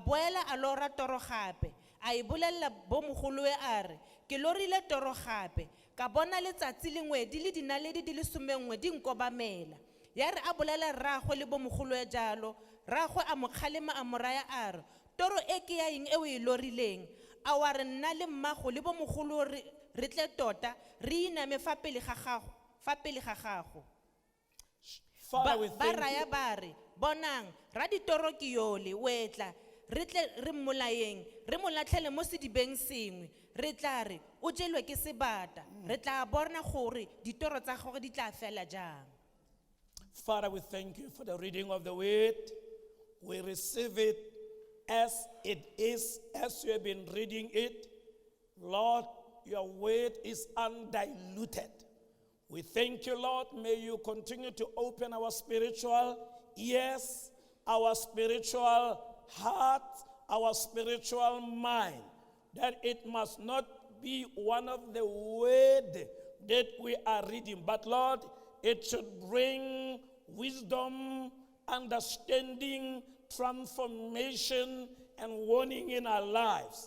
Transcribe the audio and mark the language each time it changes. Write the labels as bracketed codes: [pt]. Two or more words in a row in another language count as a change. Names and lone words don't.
[tn] boela a lora toro gape a e bolella bo mogolowe a re ke lorile toro gape ka bona letsatsi le ngwedi le dinaledi di le 11 di nkobamela ya re a bolela rraagwe le bo mogolowe jalo rraagwe a mo kgalema a moraya a re toro e ke ya eng e o e lorileng a wa re nna le mmago le bo mogolo re tle tota re iname fa pele ga gago ba raya ba re bonang ra ditoro ke yole wetla re tle re molayeng re molatlhele mo sedibeng sengwe re tla re o jelwe ke sebata re tla bona gore ditoro tsa gagwe di tla fela jang. [en] Father, we thank you for the reading of the word. We receive it as it is, as you have been reading it. Lord, your word is undiluted. We thank you, Lord. May you continue to open our spiritual ears, our spiritual heart, our spiritual mind, that it must not be one of the word that we are reading, but Lord, it should bring wisdom, understanding, transformation, and warning in our lives.